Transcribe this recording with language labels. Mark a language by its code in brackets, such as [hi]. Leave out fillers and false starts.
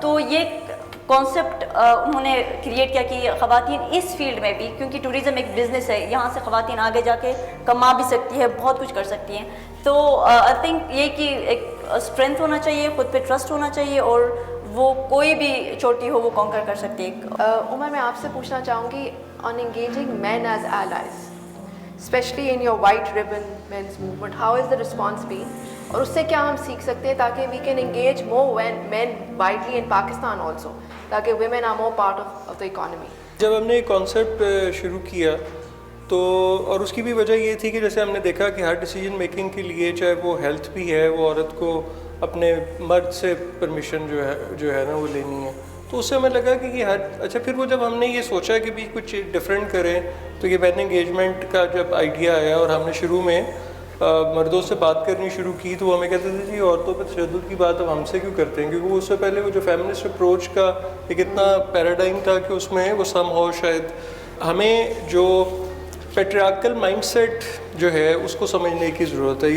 [ur] تو یہ کانسیپٹ انہوں نے کریٹ کیا کہ خواتین اس فیلڈ میں بھی, کیونکہ ٹورزم ایک بزنس ہے, یہاں سے خواتین آگے جا کے کما بھی سکتی ہے, بہت کچھ کر سکتی ہیں. تو آئی تھنک یہ کہ ایک اسٹرینتھ ہونا چاہیے, خود پہ ٹرسٹ ہونا چاہیے اور وہ کوئی بھی چوٹی ہو وہ کانکر کر سکتی ہے. [en] Umar [ur] میں آپ سے پوچھنا چاہوں گی [en] On engaging men as allies, especially in your white ribbon men's movement, how has the response been? [ur] اور اس سے کیا ہم سیکھ سکتے ہیں تاکہ [en] we can engage more men widely in Pakistan also, [ur] تاکہ [en] women are more part of the economy. [ur] جب ہم نے یہ کانسیپٹ شروع کیا تو اور اس کی بھی وجہ یہ تھی کہ جیسے ہم نے دیکھا کہ ہر ڈیسیجن میکنگ کے لیے چاہے وہ ہیلتھ بھی ہے, وہ عورت کو اپنے مرد سے پرمیشن جو ہے نا وہ لینی ہے. تو اس سے ہمیں لگا کہ یہ اچھا پھر وہ جب ہم نے یہ سوچا کہ بھی کچھ ڈفرینٹ کریں تو یہ مین انگیجمنٹ کا جب آئیڈیا آیا اور ہم نے شروع میں مردوں سے بات کرنی شروع کی تو وہ ہمیں کہتے تھے جی عورتوں پہ تشدد کی بات اب ہم سے کیوں کرتے ہیں, کیونکہ وہ اس سے پہلے وہ جو فیمنسٹ اپروچ کا ایک اتنا پیراڈائم تھا کہ اس میں وہ سم ہو شاید ہمیں جو پیٹریارکل مائنڈ سیٹ جو ہے اس کو سمجھنے کی ضرورت ہے.